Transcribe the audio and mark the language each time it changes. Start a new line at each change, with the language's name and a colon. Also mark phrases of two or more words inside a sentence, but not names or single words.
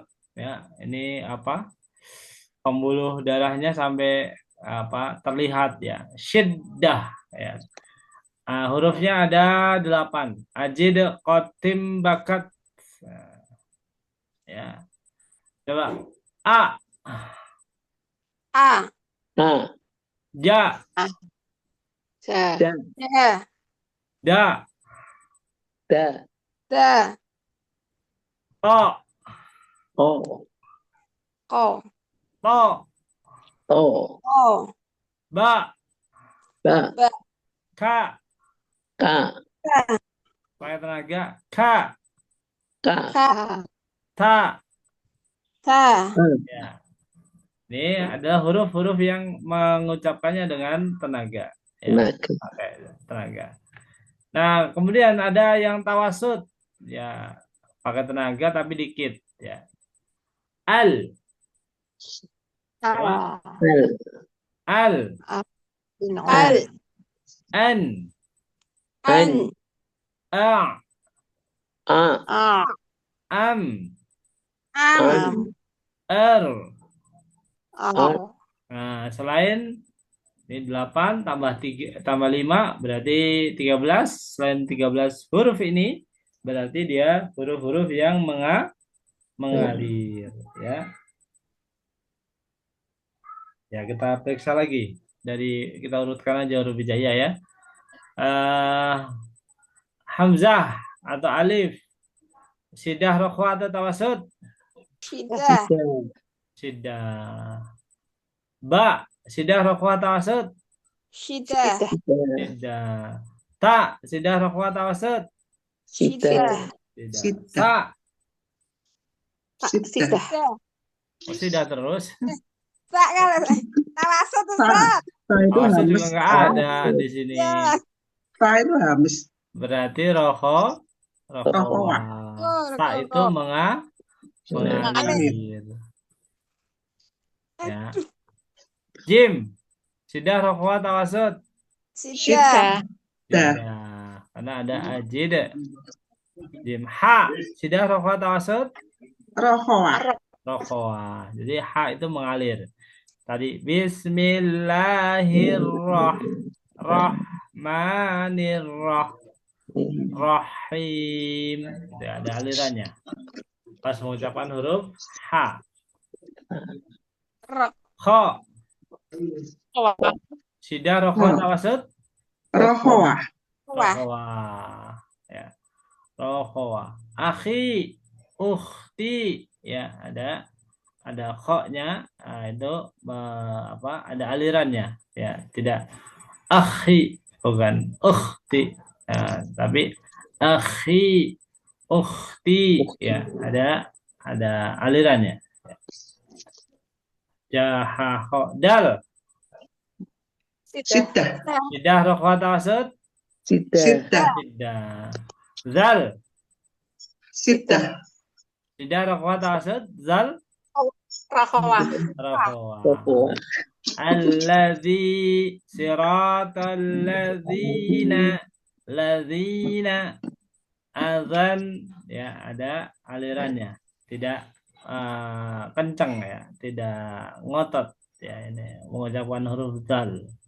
Indonesian: Ya, ini apa? Pembuluh darahnya sampai apa? Terlihat ya. Syiddah. Ya. Hurufnya ada 8. Ajid, qatim, bakat. Nah, ya. Coba A. A. A. Ja, Ja. Ja. Ja. da, Da. Da. to, O. Ko. to, O. O. ba, Ba. Ba. ka, Ka. Ka. pakai tenaga, ka, Ka. Ka. ta. Ta. Ya, ini adalah huruf-huruf yang mengucapkannya dengan tenaga. Ya, Tenaga. pakai tenaga. Nah, kemudian ada yang tawasud, ya, pakai tenaga tapi dikit. Ya, al, Al. Al. al, Al. an, An. a, A. A. am, Am. er. Ar. Nah, selain ini 8 tambah 3 tambah 5 berarti 13. Selain 13 huruf ini berarti dia huruf-huruf yang mengalir, ya. Ya, kita periksa lagi. Dari kita urutkan aja huruf hijaiyah ya. Hamzah atau alif, sidah, rokhwa atau tawasud? Shidah. Sidah. Ba, sidah, rokhwa, tawasud? Shidah. Sidah. Ta, sidah, rokhwa, tawasud? Shidah. Sidah. Sa, Sidah. oh, sidah terus. Sa kan. Tawasud Ustaz. Itu Tawasud juga hamis. nggak ada di sini. Ya. Itu hamis. Berarti rokhwa. Sa itu mengalir. Ya. Jim, sidah, rokhwa, tawasud? Shidah. Sidah. Karena ada ajid. Jim. Ha, sidah, rokhwa, tawasud? Rohoah. Rokhwa. Jadi ha itu mengalir. Tadi Bismillahirrahmanirrahim. Ada alirannya. Pas mengucapkan huruf ha. Kho. Sidah, rokhwa, tawasud? Rohoah. Rokhwa. Ya. Rokhwa. Akhi, ukhti, ya, ada kho-nya. Nah, itu ada alirannya, ya, tidak akhi, bukan ukhti. Nah, tapi akhi, ukhti, ya, ada alirannya. Jaha, kho, dal, Sidah. sidah, rokhwa, tawasud? Sidah. Sidah. Zal, Sidah. sidah, rokhwa, tawasud? Zal, Rakhawah. rokhwa. Alladzi, siratal ladzina, azan, ya, ada alirannya, tidak kencang, ya, tidak ngotot, ya, ini mengucapkan huruf zal.